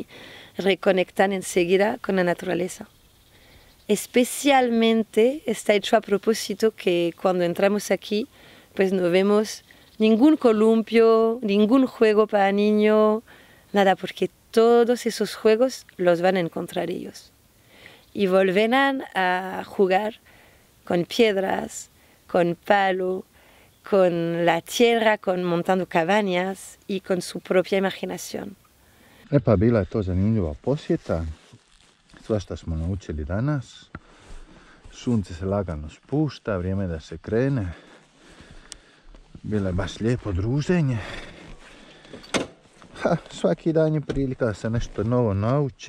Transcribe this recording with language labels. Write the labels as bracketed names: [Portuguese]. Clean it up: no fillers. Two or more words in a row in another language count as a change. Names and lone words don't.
[Spanish] Y reconectan enseguida con la naturaleza. Especialmente está hecho a propósito que cuando entramos aquí, pues no vemos ningún columpio, ningún juego para niños, nada, porque todos esos juegos los van a encontrar ellos. Y volverán a jugar con piedras, con palo, con la tierra, montando cabañas y con su propia imaginación. [Bosnian] E pa bila je to zanimljiva posjeta. Svašta smo naučili danas. Sunce se lagano spušta, vrijeme da se krene. Bilo je baš lijepo druženje. Svaki dan je prilika da se nešto novo nauči.